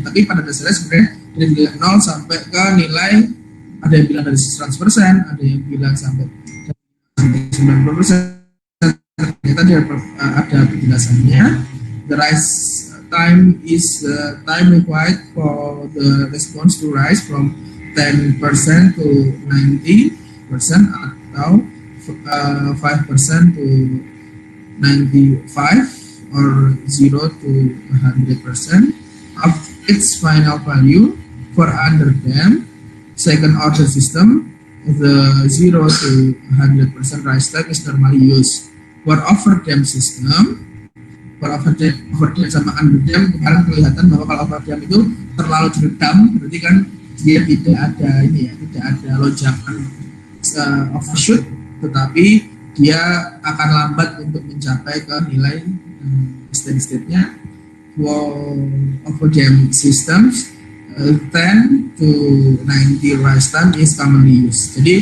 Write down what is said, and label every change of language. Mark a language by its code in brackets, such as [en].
[id] Tapi pada dasarnya sebenarnya dari nilai 0 sampai ke nilai, ada yang bilang dari 100%, ada yang bilang sampai 90%. Ternyata ada penjelasannya. [en] The rise time is the time required for the response to rise from 10% to 90% [id] atau [en] 5% to 95 or 0 to 100% of its final value. For under them second order system, the 0 to 100% rise time is normally used. For overdam system, [id] for overdam sama underdam, kemarin kelihatan bahwa kalau overdam itu terlalu diredam, berarti kan dia tidak ada ini ya, tidak ada lonjakan overshoot, tetapi dia akan lambat untuk mencapai ke nilai steady state-nya. [en] For overdam systems, 10 to 90 rise time is commonly used.